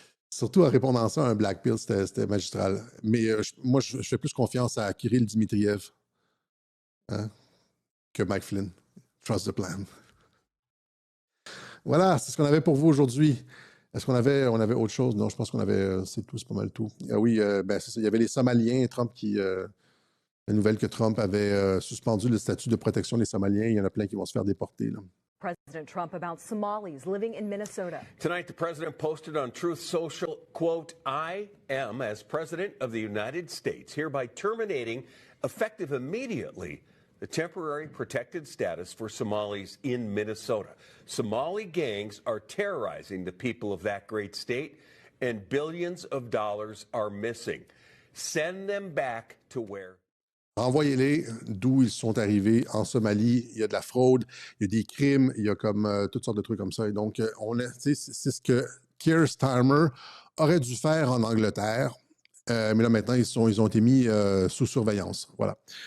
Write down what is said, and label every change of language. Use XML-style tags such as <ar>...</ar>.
<fr>Surtout en répondant ça à un Black Pill, c'était magistral. Mais moi, je fais plus confiance à Kirill Dmitriev que Mike Flynn.</fr> <en>Trust the plan.</en> <fr>Voilà, c'est ce qu'on avait pour vous aujourd'hui. Est-ce qu'on avait autre chose? Non, je pense qu'on avait, c'est tout, c'est pas mal tout. Ah oui, c'est ça, il y avait les Somaliens, Trump la nouvelle que Trump avait suspendu le statut de protection des Somaliens. Il y en a plein qui vont se faire déporter. Là.</fr> <en>President Trump about Somalis living in Minnesota. Tonight, the president posted on Truth Social, quote, I am, as president of the United States, hereby terminating, effective immediately, the temporary protected status for Somalis in Minnesota. Somali gangs are terrorizing the people of that great state, and billions of dollars are missing. Send them back to where...</en> <fr>Envoyez-les d'où ils sont arrivés, en Somalie. Il y a de la fraude, il y a des crimes, il y a comme toutes sortes de trucs comme ça. Et donc, c'est ce que Keir Starmer aurait dû faire en Angleterre. Mais là, maintenant, ils ont été mis sous surveillance. Voilà.</fr>